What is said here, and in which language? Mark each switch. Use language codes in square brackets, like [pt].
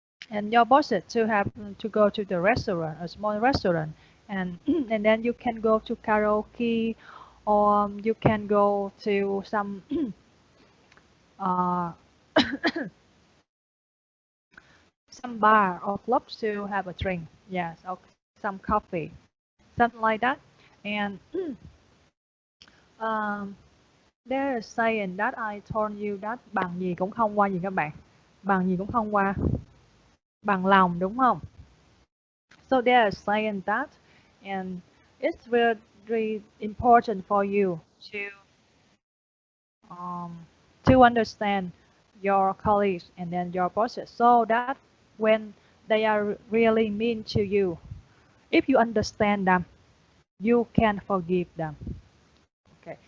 [en] And your bosses to have to go to the restaurant, a small restaurant, and and then you can go to karaoke, or you can go to some uh, some bar or clubs to have a drink. Yes, or some coffee, something like that. And um, there is saying that I told you that [vi] bằng gì cũng không qua gì các bạn, bằng gì cũng không qua bằng lòng, đúng không? [en] So they are saying that, and it's very important for you um, to understand your colleagues and then your bosses, so that when they are really mean to you, if you understand them, you can forgive them. Okay.